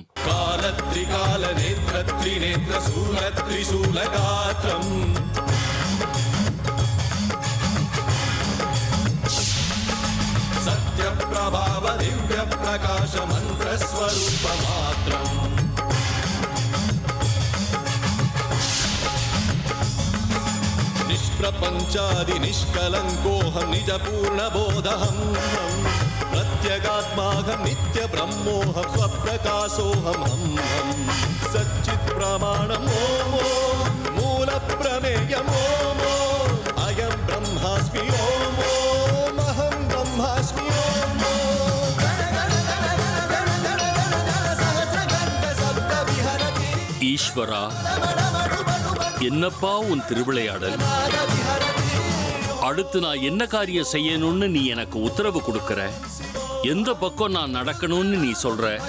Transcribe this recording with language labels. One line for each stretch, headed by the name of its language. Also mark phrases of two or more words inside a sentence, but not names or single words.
Sanskrit: कालत्रिकाल नेत्रत्रि नेत्र शूलत्रि शूलगात्रम् सत्य प्रभाव दिव्य प्रकाश मन्त्र स्वरूप मात्रम् निष्प्रपञ्चादि निष्कलङ्कोऽहम् निज पूर्ण बोधहम् प्रत्यगात्माहं नित्य ब्रह्मोहं स्वप्रकाशोहं हं सच्चित् प्रमाणम् ओम मूल प्रमेयम् ओम अयं ब्रह्म ब्रह्मास्मि ओम ओम अहम ब्रह्मास्मि ओम
Tamil: ஈஸ்வரா, என்னப்பா உன் திருவிளையாடல்? அடுத்து நான் என்ன காரியம் செய்யணும்னு நீ எனக்கு உத்தரவு கொடுக்கற? எந்த பக்கம் நான் நடக்கணும்னு நீ சொல்ற?